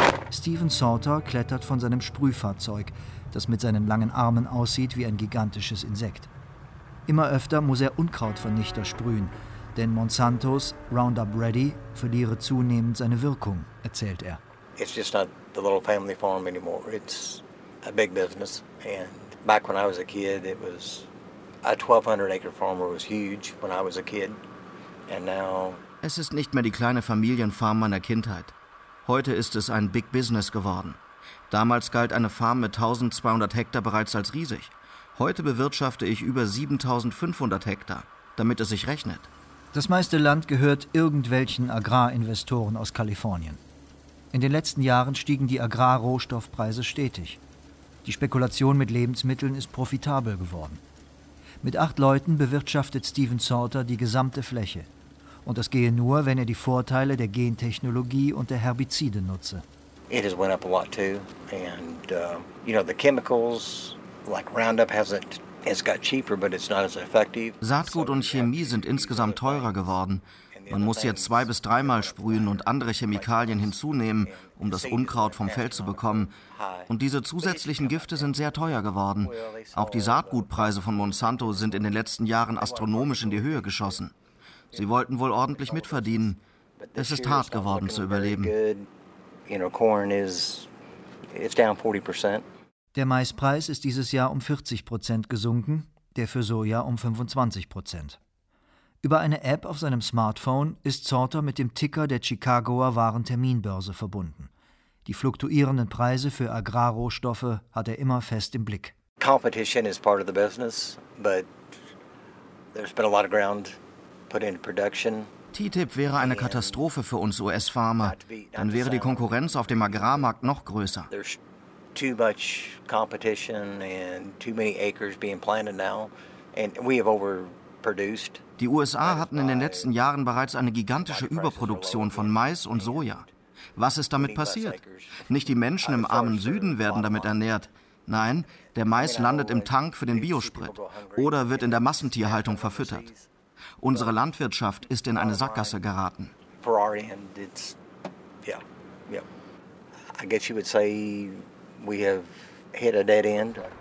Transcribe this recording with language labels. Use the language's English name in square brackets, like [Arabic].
[German] Stephen Sauter klettert von seinem Sprühfahrzeug, das mit seinen langen Armen aussieht wie ein gigantisches Insekt. Immer öfter muss er Unkrautvernichter sprühen, denn Monsantos Roundup Ready verliere zunehmend seine Wirkung, erzählt er. [English] It's just not the little family farm anymore. It's a big business. And back when I was a kid, it was a 1200-acre farm was huge when I was a kid. And now [German] es ist nicht mehr die kleine Familienfarm meiner Kindheit. Heute ist es ein Big Business geworden. Damals galt eine Farm mit 1200 Hektar bereits als riesig. Heute bewirtschafte ich über 7500 Hektar, damit es sich rechnet. Das meiste Land gehört irgendwelchen Agrarinvestoren aus Kalifornien. In den letzten Jahren stiegen die Agrarrohstoffpreise stetig. Die Spekulation mit Lebensmitteln ist profitabel geworden. Mit 8 Leuten bewirtschaftet Stephen Sauter die gesamte Fläche. Und das gehe nur, wenn er die Vorteile der Gentechnologie und der Herbizide nutze. [English] It has went up a lot too, and you know the chemicals like Roundup hasn't. It's got cheaper, but it's not as effective. [German] Saatgut und Chemie sind insgesamt teurer geworden. Man muss jetzt 2 bis 3 Mal sprühen und andere Chemikalien hinzunehmen, um das Unkraut vom Feld zu bekommen. Und diese zusätzlichen Gifte sind sehr teuer geworden. Auch die Saatgutpreise von Monsanto sind in den letzten Jahren astronomisch in die Höhe geschossen. Sie wollten wohl ordentlich mitverdienen. Es ist hart geworden zu überleben. Der Maispreis ist dieses Jahr um 40% gesunken, der für Soja um 25%. Über eine App auf seinem Smartphone ist Sauter mit dem Ticker der Chicagoer Warenterminbörse verbunden. Die fluktuierenden Preise für Agrarrohstoffe hat er immer fest im Blick. [English] Competition is part of the business, but there's been a lot of ground put into production. [German] TTIP wäre eine Katastrophe für uns US-Farmer. Dann wäre die Konkurrenz auf dem Agrarmarkt noch größer. [English] There's too much competition and too many acres being planted now, and we have overproduced. [German] Die USA hatten in den letzten Jahren bereits eine gigantische Überproduktion von Mais und Soja. Was ist damit passiert? Nicht die Menschen im armen Süden werden damit ernährt. Nein, der Mais landet im Tank für den Biosprit oder wird in der Massentierhaltung verfüttert. Unsere Landwirtschaft ist in eine Sackgasse geraten. [English] For our end, it's, yeah, yeah. I guess you would say we have hit a dead end.